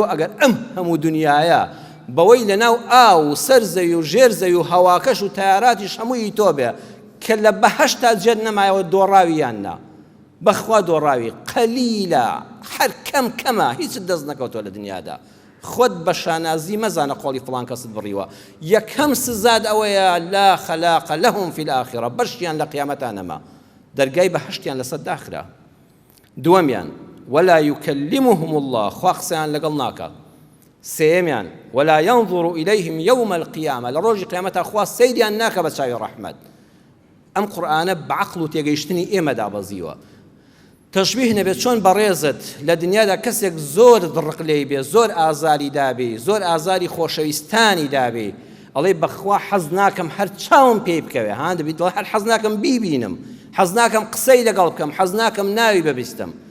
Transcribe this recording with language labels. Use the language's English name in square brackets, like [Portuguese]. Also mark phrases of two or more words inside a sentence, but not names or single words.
[Central Kurdish] ئەگەر ئەم هەموو دنیاە بەوەی لەناو ئاو سەر زەوی و ژێر زەوی و هەواکەش و تایاراتیش هەمووی تۆ بێ کە لە بەهەشتا جێت نەمایەوە دۆڕاویان نا بەخوا دۆڕاوی قەلیلە هەر کەمە هیچ دەست نەکەوتۆ لە دنیادا خۆت بە شانازی مەزانە قۆڵی فڵان کەست بڕیوە یەکەم سزاد ئەوەیە [Arabic] لا خەلاق لەهم فی الآخرە [Central Kurdish] بەشیان لە قیامەتا نەما دەرگای بەهەشتیان لەسەر داخرا دووەمیان [Arabic] ولا يكلمهم الله [Central Kurdish] خوا قسەیان لەگەڵ ناکە سێمیان [Arabic] ولا ينظر إليهم يوم القيامة [Central Kurdish] لڕۆژی قیامەتا خوا سەیریان ناکە بە چاوی ڕەحمەت ئەم قورئانە بەعەقڵ و تێگەیشتنی ئێمەدا بەزیوە تەشبیه نەبێت چۆن بەڕێزت لە دنیادا کەسێک زۆر دڕق لێی بێ زۆر ئازاری دابێ زۆر ئازاری خۆشەویستانی دابێ ئەڵێ بەخوا حەز ناکەم هەر چاوم پێی بکەوێ ها دەبێت هەر حەز ناکەم بیبینم حەز ناکەم قسەی لەگەڵ بکەم حەز ناکەم ناوی ببیستم